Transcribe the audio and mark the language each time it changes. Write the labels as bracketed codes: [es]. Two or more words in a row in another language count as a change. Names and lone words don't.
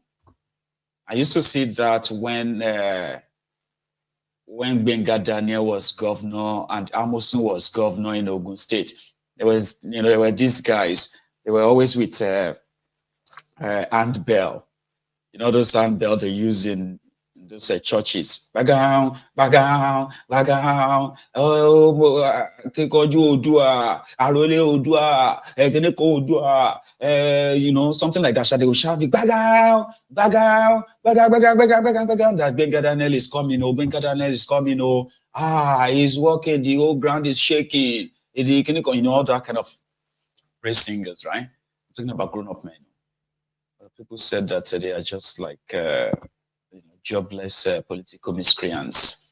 [en] I used to see that when Benga Daniel was governor and Amosun was governor in Ogun State. There were these guys. They were always with handbell. Those handbell they use in those churches. [yo] Bagao, bagao, bagao. Oh, kekoju odua, arole odua, keneko odua. [en] Something like that. They will shout, [yo] bagao, bagao, bagao, bagao, bagao, bagao, bagao. [en] That Benga Daniel is coming. Oh, Benga Daniel is coming. Oh, he's walking. The whole ground is shaking. All that kind of praise singers, right? I'm talking about grown-up men. People said that they are just like jobless political miscreants.